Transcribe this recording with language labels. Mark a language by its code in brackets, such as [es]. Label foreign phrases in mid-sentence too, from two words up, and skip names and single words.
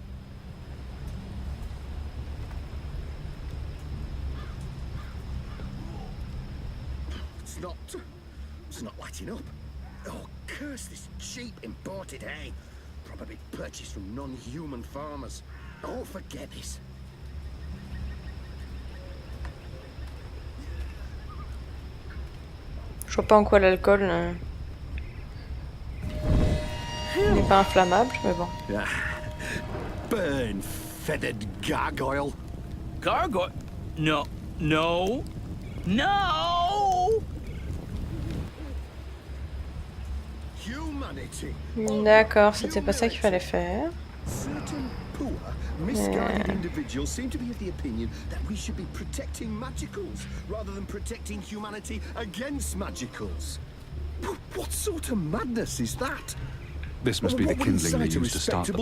[en] It's not lighting up. Oh, curse this cheap imported hay. Probably purchased from non-human farmers. Oh, forget this. [fr] Je vois pas en quoi l'alcool n'est pas inflammable, mais bon. [en] Burn, feathered gargoyle. Gargoyle? No, no, no! Humanity. [fr] D'accord, c'était pas ça qu'il fallait faire. [en] Certain poor, misguided individuals seem to be of the opinion that we should be protecting magicals rather than protecting humanity against magicals. What sort of madness is that? This must be the What would kindling they incite a used to start the